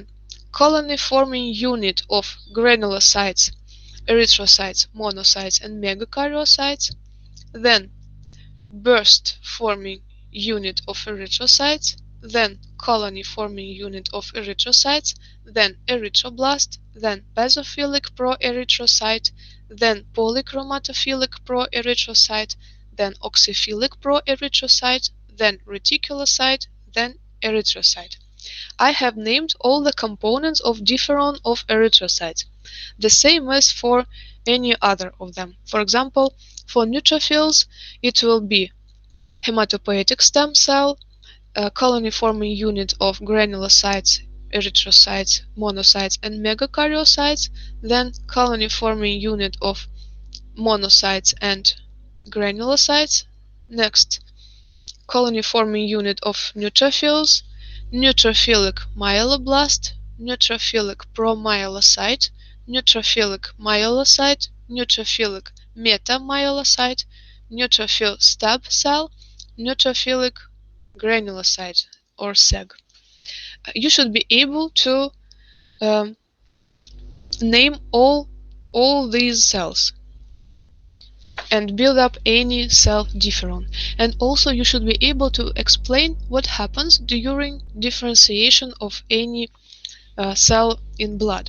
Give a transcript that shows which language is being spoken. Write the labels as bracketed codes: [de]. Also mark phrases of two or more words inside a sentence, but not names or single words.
[en] colony-forming unit of granulocytes, erythrocytes, monocytes, and megakaryocytes, then burst-forming unit of erythrocytes, then colony-forming unit of erythrocytes, then erythroblast, then basophilic proerythrocyte, then polychromatophilic proerythrocyte, then oxyphilic proerythrocyte, then reticulocyte, then erythrocyte. I have named all the components of differon of erythrocytes, the same as for any other of them. For example, for neutrophils, it will be hematopoietic stem cell, colony-forming unit of granulocytes, erythrocytes, monocytes, and megakaryocytes, then colony-forming unit of monocytes and granulocytes. Next, colony-forming unit of neutrophils, neutrophilic myeloblast, neutrophilic promyelocyte, neutrophilic myelocyte, neutrophilic metamyelocyte, neutrophil stab cell, neutrophilic granulocyte or SEG. You should be able to name all these cells and build up any cell differon. And also you should be able to explain what happens during differentiation of any cell in blood.